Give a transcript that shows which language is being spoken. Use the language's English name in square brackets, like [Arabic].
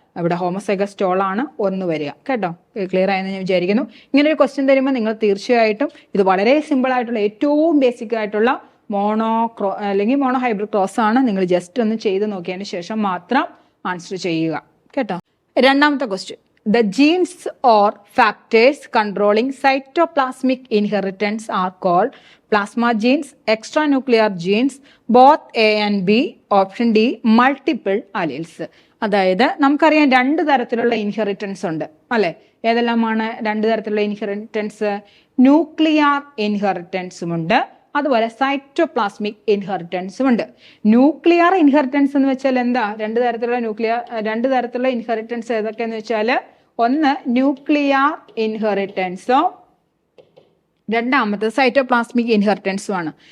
[Malayalam] ഇവിടെ homozygous toll ആണ് 1 വരിക. കേട്ടോ, ക്ലിയർ ആയെന്ന് ഞാൻ വിചാരിക്കുന്നു. ഇങ്ങനെ ഒരു ക്വസ്റ്റ്യൻ തരുമ്പോൾ നിങ്ങൾ തീർച്ചയായിട്ടും ഇത് വളരെ സിമ്പിൾ ആയിട്ടുള്ള ഏറ്റവും ബേസിക് ആയിട്ടുള്ള അല്ലെങ്കിൽ മോണോ ഹൈബ്രിഡ് ക്രോസ് ആണ്. നിങ്ങൾ ജസ്റ്റ് ഒന്ന് ചെയ്ത് നോക്കിയതിന് ശേഷം മാത്രം ആൻസർ ചെയ്യുക. കേട്ടോ. രണ്ടാമത്തെ question. [English] The genes or factors controlling cytoplasmic inheritance are called plasma genes, extranuclear genes, both A and B, option D, multiple alleles. [Malayalam] അതായത് നമുക്കറിയാം 2 തരത്തിലുള്ള ഇൻഹെറിറ്റൻസ് ഉണ്ട് അല്ലെ. ഏതെല്ലാമാണ് 2 തരത്തിലുള്ള ഇൻഹെറിറ്റൻസ്? ന്യൂക്ലിയർ ഇൻഹെറിറ്റൻസും ഉണ്ട്, അതുപോലെ സൈറ്റോപ്ലാസ്മിക് ഇൻഹെറിറ്റൻസും ഉണ്ട്. ന്യൂക്ലിയർ ഇൻഹെറിറ്റൻസ് എന്ന് വെച്ചാൽ എന്താ? 2 തരത്തിലുള്ള ഇൻഹെറിറ്റൻസ് ഏതൊക്കെയെന്ന് വെച്ചാൽ, ഒന്ന് ന്യൂക്ലിയർ ഇൻഹെറിറ്റൻസും രണ്ടാമത്തെ സൈറ്റോപ്ലാസ്മിക് ഇൻഹെറിറ്റൻസും ആണ്.